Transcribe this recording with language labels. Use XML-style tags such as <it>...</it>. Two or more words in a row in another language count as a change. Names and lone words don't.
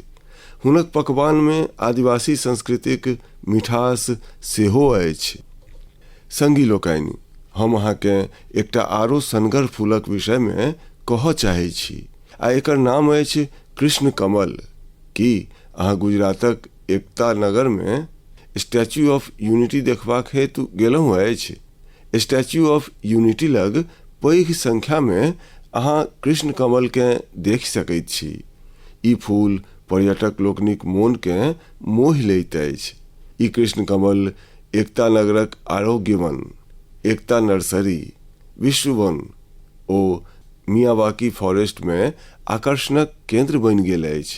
<mai>हुनक पकवान में आदिवासी संस्कृतिक मिठास सेहो अछि। संगी लोकनि, हम अहाँ के एकटा आरो सनगर फूलक विषय में कहऽ चाहै छी आ एकर नाम अछि कृष्ण कमल। की अहाँ गुजरातक एकता नगर में स्टैच्यू ऑफ यूनिटी देखबाक हेतु गेलहुँ अछि? स्टैच्यू ऑफ यूनिटी लग पैघ संख्या में अहाँ कृष्ण कमल के देख सकैत छी। ई फूल पर्यटक लोकनिक मोन के मोहि लैत अछि। ई कृष्ण कमल एकता नगरक आरोग्य वन, एकता नर्सरी, विश्व वन ओ मियावाकी फॉरेस्ट में आकर्षणक केंद्र बनि गेल अछि।</mai>